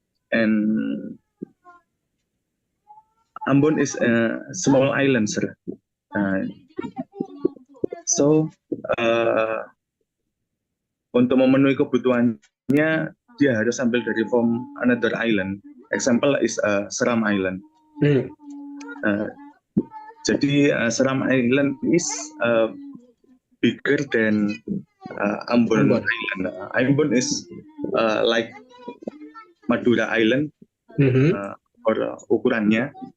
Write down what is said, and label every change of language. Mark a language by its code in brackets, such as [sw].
[en] And Ambon is a small island, sir. [id] So untuk memenuhi kebutuhannya dia harus ambil dari [en] from another island. Example is Seram Island. Jadi Seram Island is bigger than Ambon Island. Ambon is like Madura Island, or ukurannya.